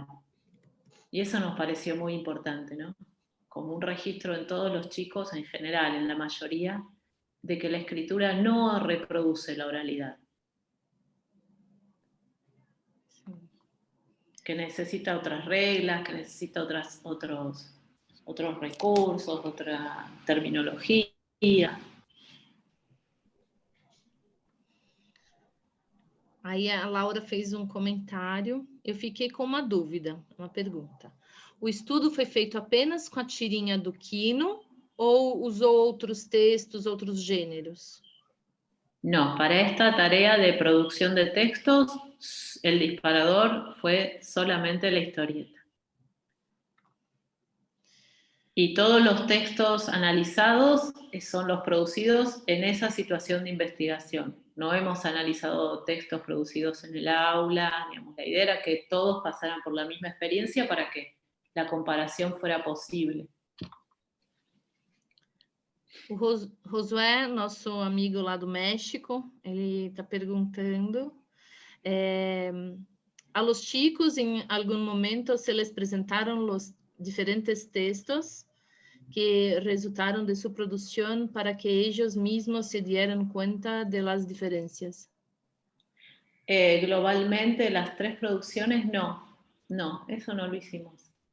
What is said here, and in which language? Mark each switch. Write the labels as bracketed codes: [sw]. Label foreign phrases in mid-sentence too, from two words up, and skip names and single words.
[es] Y eso nos pareció muy importante, ¿no? Como un registro en todos los chicos, en general, en la mayoría, de que la escritura no reproduce la oralidad. Que necesita otras reglas, que necesita otros recursos, otra terminología. [pt] Aí a Laura fez um comentário, eu fiquei com uma dúvida, uma pergunta. O estudo foi feito apenas com a tirinha do Quino ou usou outros textos, outros gêneros? [es] No, para esta tarea de producción de textos, el disparador fue solamente la historieta. Y todos los textos analizados son los producidos en esa situación de investigación. No hemos analizado textos producidos en el aula, digamos, la idea era que todos pasaran por la misma experiencia para que la comparación fuera posible. [pt] O Josué, nosso amigo lá do México, ele está perguntando [es] a los chicos en algún momento se les presentaron los diferentes textos que resultaron de su producción para que ellos mismos se dieran cuenta de las diferencias. Globalmente, las 3 producciones, no, eso no lo hicimos.